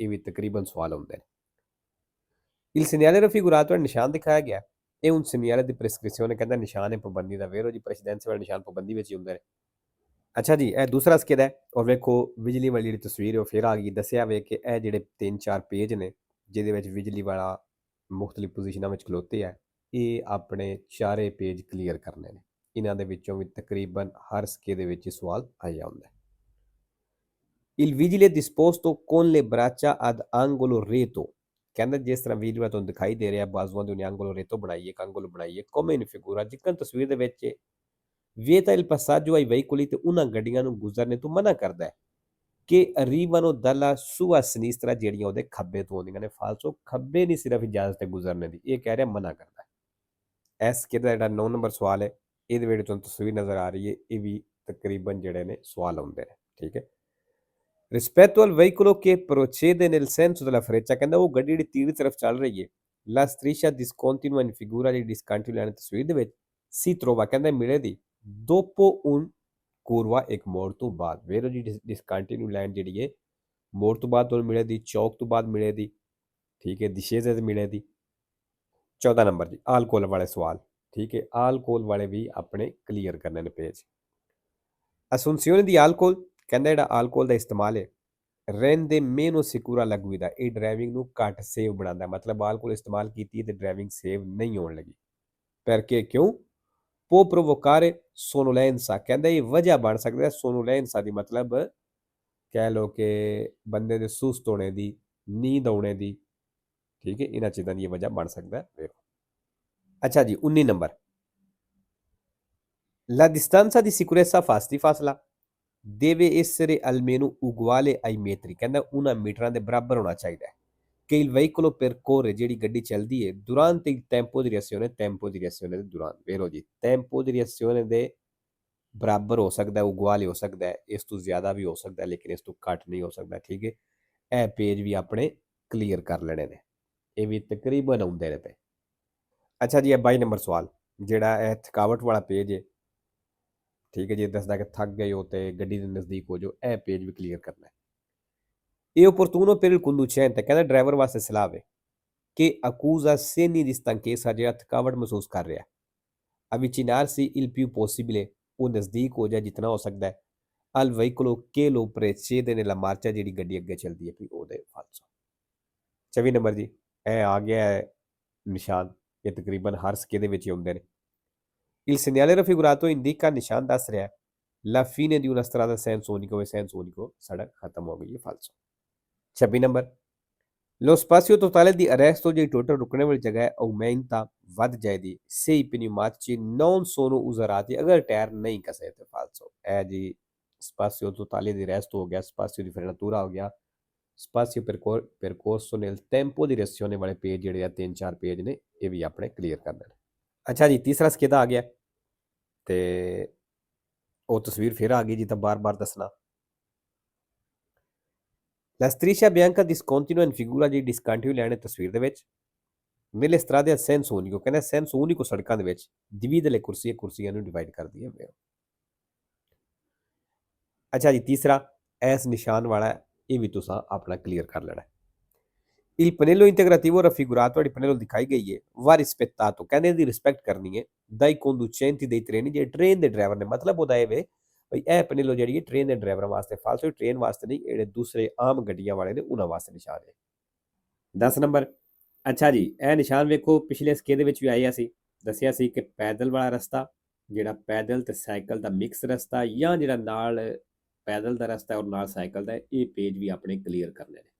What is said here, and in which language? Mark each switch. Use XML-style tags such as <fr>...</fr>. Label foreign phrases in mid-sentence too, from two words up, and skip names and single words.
<pa>ਇਹ ਵੀ ਤਕਰੀਬਨ ਸਵਾਲ ਹੁੰਦੇ ਨੇ।</pa> <it>il segnale raffigurato</it> <pa>ਨਿਸ਼ਾਨ ਦਿਖਾਇਆ ਗਿਆ ਇਹ</pa> <it>un segnale di prescrizione</it> <pa>ਕਹਿੰਦਾ ਨਿਸ਼ਾਨ ਹੈ ਪਾਬੰਦੀ ਦਾ ਵੇਰੋ ਜੀ ਪ੍ਰੈਸੀਡੈਂਸੀ ਵਾਲਾ ਨਿਸ਼ਾਨ ਪਾਬੰਦੀ ਵਿੱਚ ਹੀ ਹੁੰਦੇ ਨੇ। ਅੱਛਾ ਜੀ, ਇਹ ਦੂਸਰਾ ਸਕੇਦ ਹੈ ਔਰ ਵੇਖੋ ਬਿਜਲੀ ਵਾਲੀ ਜਿਹੜੀ ਤਸਵੀਰ ਹੈ ਉਹ ਫਿਰ ਆ ਗਈ। ਦੱਸਿਆ ਵੇ ਕਿ ਇਹ ਜਿਹੜੇ 3-4 ਪੇਜ ਨੇ ਜਿਹਦੇ ਵਿੱਚ ਬਿਜਲੀ ਵਾਲਾ ਮੁਖਤਲਿਫ ਪੋਜੀਸ਼ਨਾਂ ਵਿੱਚ ਖਲੋਤੇ ਹੈ ਇਹ ਆਪਣੇ ਚਾਰੇ ਪੇਜ ਕਲੀਅਰ ਕਰਨੇ ਨੇ। ਇਹਨਾਂ ਦੇ ਵਿੱਚੋਂ ਵੀ ਤਕਰੀਬਨ ਹਰ ਸਕੇਦ ਦੇ ਵਿੱਚ ਸਵਾਲ ਆਇਆ ਹੁੰਦਾ।</pa> <it>il vigile disposto con le braccia ad angolo retto</it> <pa>ਕਹਿੰਦਾ ਜਿਸ ਤਰ੍ਹਾਂ ਵੀਡੀਓ ਤੁਹਾਨੂੰ ਦਿਖਾਈ ਦੇ ਰਿਹਾ ਬਾਜ਼ੂਆਂ ਦੇ ਉਹਨੇ</pa> <it>angolo retto</it> <pa>ਬਣਾਈ ਇੱਕ angolo ਬਣਾਈ ਹੈ</pa> <it>come in figura</it> <pa>ਜਿੱਕਣ ਤਸਵੀਰ ਦੇ ਵਿੱਚ</pa> <it>vieta il passaggio ai veicoli</it> <pa>ਤੇ ਉਹਨਾਂ ਗੱਡੀਆਂ ਨੂੰ ਗੁਜ਼ਰਨੇ ਤੋਂ ਮਨਾ ਕਰਦਾ ਹੈ ਕਿ</pa> <it>arrivano dalla sua sinistra</it> <pa>ਜਿਹੜੀਆਂ ਉਹਦੇ ਖੱਬੇ ਤੋਂ ਆਉਂਦੀਆਂ ਨੇ। ਫਾਲਸੋ ਖੱਬੇ ਨਹੀਂ ਸਿਰਫ ਇਜਾਜ਼ਤ ਹੈ ਗੁਜ਼ਰਨੇ ਦੀ, ਇਹ ਕਹਿ ਰਿਹਾ ਮਨਾ ਕਰਦਾ ਹੈ। ਇਸ ਕਿਹਦਾ ਜਿਹੜਾ 9 ਨੰਬਰ ਸਵਾਲ ਹੈ ਇਹਦੇ ਵਿੱਚ ਤੁਹਾਨੂੰ ਤਸਵੀਰ ਨਜ਼ਰ ਆ ਰਹੀ ਹੈ ਇਹ ਵੀ ਤਕਰੀਬਨ ਜਿਹੜੇ ਨੇ ਸਵਾਲ ਆਉਂਦੇ ਨੇ, ਠੀਕ ਹੈ।</pa> <it>rispetto al veicolo che procede nel senso della freccia</it> <pa>ਕਹਿੰਦਾ ਉਹ ਗੱਡੀ ਜਿਹੜੀ ਤੀਰ ਤਰਫ ਚੱਲ ਰਹੀ ਹੈ</pa> <it>la striscia discontinua in figura</it> <pa>ਜਿਹੜੀ discontinua ਲਾਈਨ ਤਸਵੀਰ ਦੇ ਵਿੱਚ</pa> <it>si trova</it> <pa>ਕਹਿੰਦਾ ਮਿਲੇ ਦੀ</pa> <it>dopo un curva</it> <pa>ਇੱਕ ਮੋੜ ਤੋਂ ਬਾਅਦ ਵੇਰੋ ਜੀ discontinua ਲਾਈਨ ਜਿਹੜੀ ਹੈ ਮੋੜ ਤੋਂ ਬਾਅਦ ਤੁਹਾਨੂੰ ਮਿਲੇ ਦੀ ਚੌਕ ਤੋਂ ਬਾਅਦ ਮਿਲੇ ਦੀ, ਠੀਕ ਹੈ। discesa ਤੇ ਮਿਲੇ ਦੀ। 14 ਨੰਬਰ ਜੀ ਆਲਕੋਹਲ ਵਾਲੇ ਸਵਾਲ, ਠੀਕ ਹੈ। ਆਲਕੋਹਲ ਵਾਲੇ ਵੀ ਆਪਣੇ ਕਲੀਅਰ ਕਰਨੇ ਨੇ ਪੇਜ।</pa> <it>assunzione di alcol</it> <pa>ਕਹਿੰਦਾ ਜਿਹੜਾ ਆਲਕੋਹਲ ਦਾ ਇਸਤੇਮਾਲ ਹੈ ਰਹਿੰਦੇ</pa> <it>meno sicura la guida</it> <pa>ਇਹ ਡਰਾਈਵਿੰਗ ਨੂੰ ਘੱਟ ਸੇਵ ਬਣਾਉਂਦਾ, ਮਤਲਬ ਆਲਕੋਹਲ ਇਸਤੇਮਾਲ ਕੀਤੀ ਤੇ ਡਰਾਈਵਿੰਗ ਸੇਵ ਨਹੀਂ ਹੋਣ ਲੱਗੀ। perché ਕਿਉਂ</pa> <it>può provocare sonnolenza</it> <pa>ਕਹਿੰਦਾ ਇਹ ਵਜ੍ਹਾ ਬਣ ਸਕਦਾ ਹੈ sonnolenza ਦੀ ਮਤਲਬ ਕਹਿ ਲਓ ਕਿ ਬੰਦੇ ਦੇ ਸੁਸਤ ਹੋਣੇ ਦੀ, ਨੀਂਦ ਆਉਣੇ ਦੀ, ਠੀਕ ਹੈ। ਇਹਨਾਂ ਚੀਜ਼ਾਂ ਦੀ ਇਹ ਵਜ੍ਹਾ ਬਣ ਸਕਦਾ ਹੈ। ਅੱਛਾ ਜੀ, 19 ਨੰਬਰ</pa> <it>la distanza di sicurezza</it> <pa>ਫਾਸਲਾ</pa> <it>deve essere almeno uguale ai metri</it> <pa>ਕਹਿੰਦਾ ਉਹਨਾਂ ਮੀਟਰਾਂ ਦੇ ਬਰਾਬਰ ਹੋਣਾ ਚਾਹੀਦਾ ਹੈ ਕਿ</pa> <it>il veicolo percorre</it> <pa>ਜਿਹੜੀ ਗੱਡੀ ਚੱਲਦੀ ਹੈ</pa> <it>durante il tempo di reazione</it> <pa>ਦੇ ਦੌਰਾਨ ਵੇਰੋ ਜੀ</pa> <it>tempo di reazione</it> <pa>ਦੇ ਬਰਾਬਰ ਹੋ ਸਕਦਾ, ਉਗਵਾਲ ਹੋ ਸਕਦਾ ਹੈ, ਇਸ ਤੋਂ ਜ਼ਿਆਦਾ ਵੀ ਹੋ ਸਕਦਾ ਲੇਕਿਨ ਇਸ ਤੋਂ ਘੱਟ ਨਹੀਂ ਹੋ ਸਕਦਾ। ਠੀਕ ਹੈ, ਇਹ ਪੇਜ ਵੀ ਆਪਣੇ ਕਲੀਅਰ ਕਰ ਲੈਣੇ ਨੇ, ਇਹ ਵੀ ਤਕਰੀਬਨ ਆਉਂਦੇ ਨੇ ਪਏ। ਅੱਛਾ ਜੀ, ਇਹ 22 ਨੰਬਰ ਸਵਾਲ ਜਿਹੜਾ ਇਹ ਥਕਾਵਟ ਵਾਲਾ ਪੇਜ ਹੈ। ਠੀਕ ਹੈ ਜੀ, ਦੱਸਦਾ ਕਿ ਥੱਕ ਗਏ ਹੋ ਤੇ ਗੱਡੀ ਦੇ ਨਜ਼ਦੀਕ ਹੋ ਜਾਓ, ਇਹ ਪੇਜ ਵੀ ਕਲੀਅਰ ਕਰਨਾ ਹੈ। ਇਹ</pa> <it>opportuno per il conducente</it> <pa>ਕਹਿੰਦਾ ਡਰਾਈਵਰ ਵਾਸਤੇ ਸਲਾਹ ਹੈ</pa> <it>che accusa segni di stanchezza</it> <pa>ਜਿਹੜਾ ਥਕਾਵਟ ਮਹਿਸੂਸ ਕਰ ਰਿਹਾ</pa> <it>avvicinarsi il più possibile</it> <pa>ਉਹ ਨਜ਼ਦੀਕ ਹੋ ਜਾਏ ਜਿਤਨਾ ਹੋ ਸਕਦਾ ਹੈ</pa> <it>al veicolo che lo precede nella marcia</it> <pa>ਜਿਹੜੀ ਗੱਡੀ ਅੱਗੇ ਚੱਲਦੀ ਹੈ ਵੀ ਉਹਦੇ ਫਾਲਸੋ। 24 ਨੰਬਰ ਜੀ, ਇਹ ਆ ਗਿਆ ਹੈ ਨਿਸ਼ਾਨ, ਇਹ ਤਕਰੀਬਨ ਹਰ ਸਕੇ ਦੇ ਵਿੱਚ ਹੀ ਹੁੰਦੇ ਨੇ।</pa> <it>il segnale raffigurato indica</it> <pa>ਨਿਸ਼ਾਨ ਦੱਸ ਰਿਹਾ</pa> <it>la fine di una strada senza unico e senza unico</it> <pa>ਸੜਕ ਖਤਮ ਹੋ ਗਈ ਹੈ ਫਾਲਸੋ। 26 ਨੰਬਰ</pa> <it>lo spazio totale di arresto</it> <pa>ਜਿਹੜੀ ਟੋਟਲ ਰੁਕਣੇ ਵਾਲੀ ਜਗ੍ਹਾ ਹੈ aumenta ਵੱਧ ਜਾਏਗੀ</pa> <it>se i pneumatici non sono usurati</it> <pa>ਅਗਰ ਟਾਇਰ ਨਹੀਂ ਕਸੇ ਤੇ ਫਾਲਸੋ। ਇਹ ਜੀ</pa> <it>spazio totale di arresto</it> <pa>ਹੋ ਗਿਆ,</pa> <it>spazio di frenatura</it> <pa>ਹੋ ਗਿਆ,</pa> <it>spazio percorso nel tempo di reazione</it> <pa>ਵਾਲੇ ਪੇਜ ਜਿਹੜੇ ਆ 3-4 ਪੇਜ ਨੇ ਇਹ ਵੀ ਆਪਣੇ ਕਲੀਅਰ ਕਰਨੇ ਨੇ। ਅੱਛਾ ਜੀ, ਤੀਸਰਾ ਸਕੇਦਾ ਆ ਗਿਆ ਤੇ ਉਹ ਤਸਵੀਰ ਫਿਰ ਆ ਗਈ ਜੀ, ਤਾਂ ਬਾਰ-ਬਾਰ ਦੱਸਣਾ।</pa> <it>La striscia bianca discontinua in figura di discontinui</it> <pa>ਲੈਣੇ ਤਸਵੀਰ ਦੇ ਵਿੱਚ</pa> <it>nelle strade a senso unico ਕਹਿੰਦਾ senso unico</it> <pa>ਸੜਕਾਂ ਦੇ ਵਿੱਚ</pa> <it>divide le corsie</it> <pa>ਕੁਰਸੀਆਂ ਨੂੰ ਡਿਵਾਈਡ ਕਰਦੀ ਹੈ। ਅੱਛਾ ਜੀ, ਤੀਸਰਾ ਇਸ ਨਿਸ਼ਾਨ ਵਾਲਾ ਇਹ ਵੀ ਤੁਸੀਂ ਆਪਣਾ ਕਲੀਅਰ ਕਰ ਲੈਣਾ।</pa> <it>il pannello integrativo raffigurato</it> <pa>ਜਿਹੜੀ ਪਨੇਲੋ ਦਿਖਾਈ ਗਈ ਹੈ</pa> <it>va rispettato</it> <pa>ਕਹਿੰਦੇ ਇਹਦੀ ਰਿਸਪੈਕਟ ਕਰਨੀ ਹੈ</pa> <it>dai conducenti dei treni</it> <pa>ਜਿਹੜੇ ਟ੍ਰੇਨ ਦੇ ਡਰਾਈਵਰ ਨੇ। ਮਤਲਬ ਉਹਦਾ ਇਹ ਵੇ ਭਈ ਇਹ ਪਨੇਲੋ ਜਿਹੜੀ ਹੈ ਟ੍ਰੇਨ ਦੇ ਡਰਾਈਵਰਾਂ ਵਾਸਤੇ ਫਾਲਸੋ, ਟ੍ਰੇਨ ਵਾਸਤੇ ਨਹੀਂ, ਜਿਹੜੇ ਦੂਸਰੇ ਆਮ ਗੱਡੀਆਂ ਵਾਲੇ ਨੇ ਉਹਨਾਂ ਵਾਸਤੇ ਨਿਸ਼ਾਨ ਹੈ। 10 ਨੰਬਰ ਅੱਛਾ ਜੀ, ਇਹ ਨਿਸ਼ਾਨ ਵੇਖੋ ਪਿਛਲੇ ਸਕੇ ਦੇ ਵਿੱਚ ਵੀ ਆਇਆ ਸੀ, ਦੱਸਿਆ ਸੀ ਕਿ ਪੈਦਲ ਵਾਲਾ ਰਸਤਾ ਜਿਹੜਾ ਪੈਦਲ ਤੇ ਸਾਈਕਲ ਦਾ ਮਿਕਸ ਰਸਤਾ ਜਾਂ ਜਿਹੜਾ ਨਾਲ ਪੈਦਲ ਦਾ ਰਸਤਾ ਔਰ ਨਾਲ ਸਾਈਕਲ ਦਾ, ਇਹ ਪੇਜ ਵੀ ਆਪਣੇ ਕਲੀਅਰ ਕਰਨੇ ਨੇ।</pa>